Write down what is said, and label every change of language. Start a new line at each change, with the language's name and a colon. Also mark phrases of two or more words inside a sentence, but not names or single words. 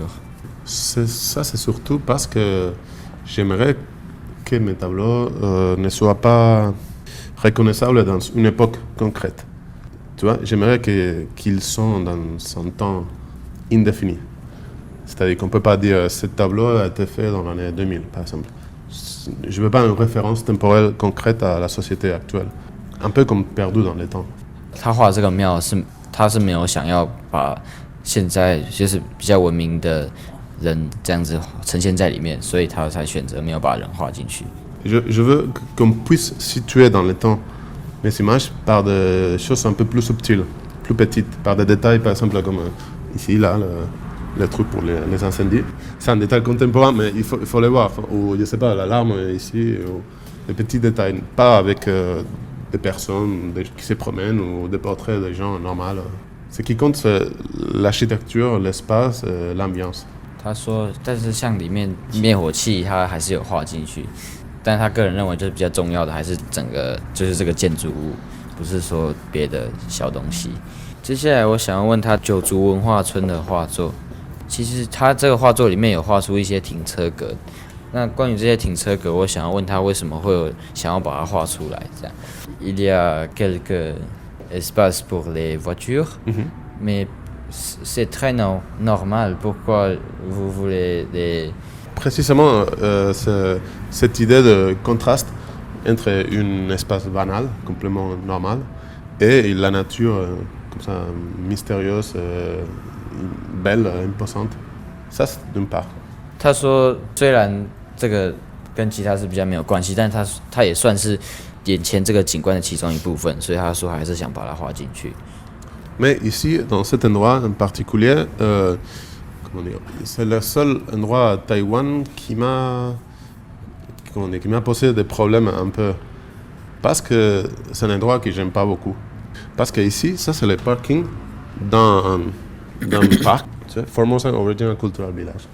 French: C'est surtout parce que j'aimerais que mes tableaux ne soient pas reconnaissables dans une époque concrète. Tu vois, j'aimerais qu'ils sont dans un temps indéfini. C'est-à-dire qu'on ne peut pas dire ce tableau a été fait dans l'année 2000, par exemple. Je ne veux pas une référence temporelle concrète à la société actuelle. Un peu comme perdu dans le temps.
Chinese: 他画这个庙他是没有想要把现在就是比较文明的人这样子呈现在里面，所以他才选择没有把人画进去。
French: Je veux qu'on puisse situer dans le temps mes images par des choses un peu plus subtiles, plus petites, par des détails, par exemple comme ici, là, le truc pour les incendies. C'est un détail contemporain, mais il faut le voir. Ou, je sais pas, l'alarme ici, ou des petits détails, pas avec des personnes qui se promènent ou des portraits de gens normaux. Ce qui compte, c'est l'architecture, l'espace, l'ambiance.
Chinese: 他说，但是像里面灭火器，他还是有画进去，但他个人认为就是比较重要的还是整个就是这个建筑物，不是说别的小东西。接下来我想要问他九族文化村的画作，其实他这个画作里面有画出一些停车格。那关于这些停车格，我想要问他为什么会有想要把它画出来这样。
French: Il y a quelques espaces pour les voitures, mais c'est très normal. Pourquoi vous voulez les... Précisément, c'est cette idée de contraste entre un espace banal, complètement normal, et la nature comme ça, mystérieuse, belle, imposante. Ça, c'est d'une part.
Chinese: 他说，虽然这个跟其他是比较没有关系，但它也算是眼前这个景观的其中一部分，所以他说还是想把它画进去。
French: Mais ici, dans cet endroit en particulier, comment dire, c'est le seul endroit à Taïwan qui m'a posé des problèmes un peu. Parce que c'est un endroit que j'aime pas beaucoup. Parce que ici, ça c'est le parking dans le parc, tu sais, Formosa Original Cultural Village.